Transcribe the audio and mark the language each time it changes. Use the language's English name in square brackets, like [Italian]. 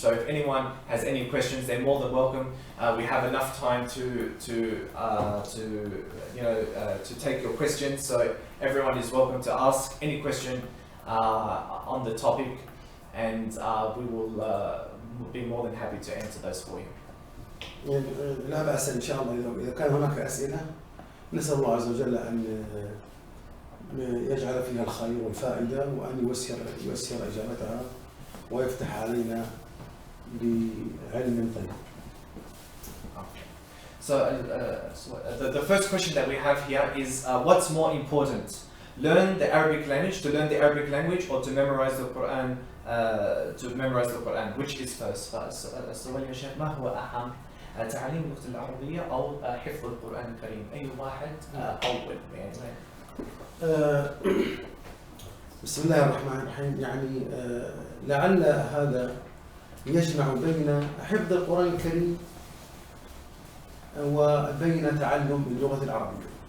[English] So if anyone has any questions, they're more than welcome. We have enough time to take your questions. So everyone is welcome to ask any question on the topic, and we will be more than happy to answer those for you. [Arabic] لا بأس إن شاء الله. إذا كان هناك أسئلة نسأل الله عز وجل أن يجعل فيها الخير والفائدة، وأن ييسر إجابتها ويفتح علينا بعلم طيب. [English] So the first question that we have here is what's more important? Learn the Arabic language, or to memorize the Quran? Which is first? [Arabic] السؤال يا شيخ ما هو أهم تعليم اللغة العربية أو حفظ القرآن الكريم؟ أي واحد أول يعني؟ بسم الله الرحمن الرحيم. يعني لعل هذا يجمع بين حفظ القرآن الكريم وبين تعلم اللغة العربية.